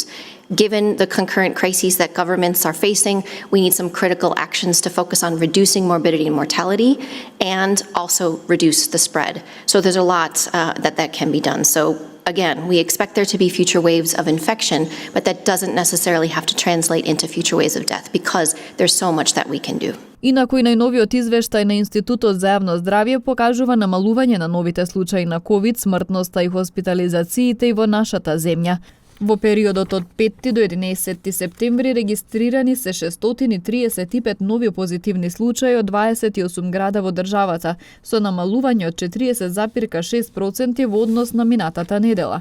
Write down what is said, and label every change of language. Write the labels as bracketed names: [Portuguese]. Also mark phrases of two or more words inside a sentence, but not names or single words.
[English] Given the concurrent crises that governments are facing, we need some critical actions to focus on reducing morbidity and mortality and also reduce the spread. So there's a lot that can be done. So again, we expect there to be future waves of infection, but that doesn't necessarily have to translate into future waves of death because there's so much that we can do. [Macedonian] Инаку и најновиот извештај на Институтот за јавно здравје покажува намалување на новите случаи на ковид, смртноста и хоспитализациите и во нашата земја. Во периодот од 5 до 11 септември регистрирани се 635 нови позитивни случаи од 28 града во државата, со намалување од 40,6% во однос на минатата недела.